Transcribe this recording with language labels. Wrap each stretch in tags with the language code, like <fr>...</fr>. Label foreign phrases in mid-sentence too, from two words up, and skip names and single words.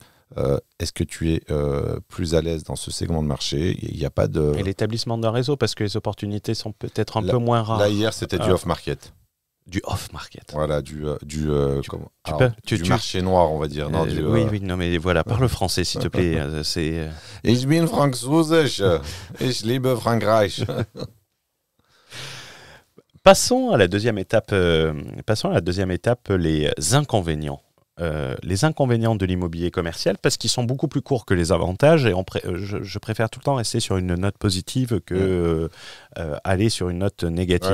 <fr>Est-ce que tu es plus à l'aise dans ce segment de marché? Il n'y a pas de... Et l'établissement d'un réseau, parce que les opportunités sont peut-être un peu moins rares. Là, hier, c'était du off-market. Du off-market. Voilà, du marché noir, on va dire. Non, oui, non, mais voilà, parle français, s'il te plaît.</fr> <de>Ich bin französisch. Ich liebe Frankreich.</de> <fr>Passons à la deuxième étape, les inconvénients les inconvénients de l'immobilier commercial parce qu'ils sont beaucoup plus courts que les avantages et je préfère tout le temps rester sur une note positive que aller sur une note négative.</fr>